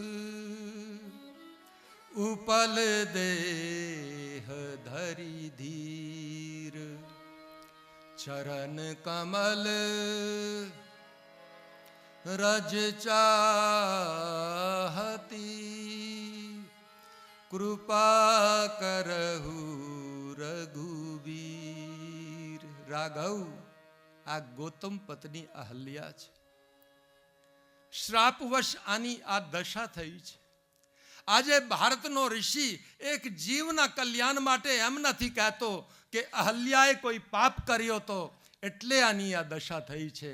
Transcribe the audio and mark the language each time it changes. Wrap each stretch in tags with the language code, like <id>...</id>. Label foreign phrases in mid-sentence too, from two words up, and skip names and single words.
<awa>उपल देह धरि धीर, चरण कमल रज चाहती, कृपा करहु रघुबीर।</awa> <gu>राघव, આ ગૌતમ પત્ની અહલ્યા છે. શ્રાપવશ આની આ દશા થઈ છે. આજે ભારતનો ઋષિ એક જીવના કલ્યાણ માટે એમ નથી કહેતો કે અહલ્યાએ કોઈ પાપ કર્યો તો એટલે આની આ દશા થઈ છે.</gu>